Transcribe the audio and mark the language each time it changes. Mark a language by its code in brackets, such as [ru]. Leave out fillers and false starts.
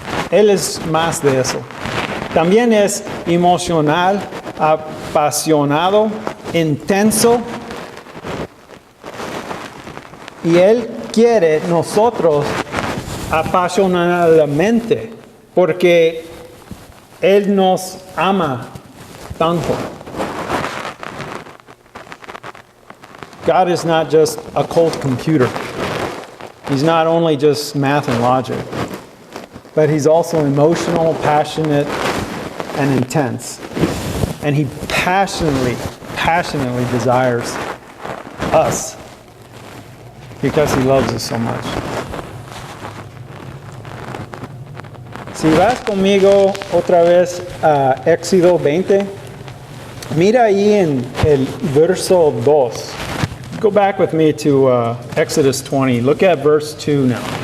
[es] Él es más de eso. También es emocional, apasionado, intenso. Y Él quiere nosotros apasionadamente, porque Él nos ama tanto. [en] God is not just a cold computer. He's not only just math and logic, but He's also emotional, passionate, and intense. And He passionately desires us because He loves us so much. [es] Si vas conmigo otra vez a Éxodo 20, mira ahí en el verso 2. [en] Go back with me to Exodus 20. Look at verse 2 now.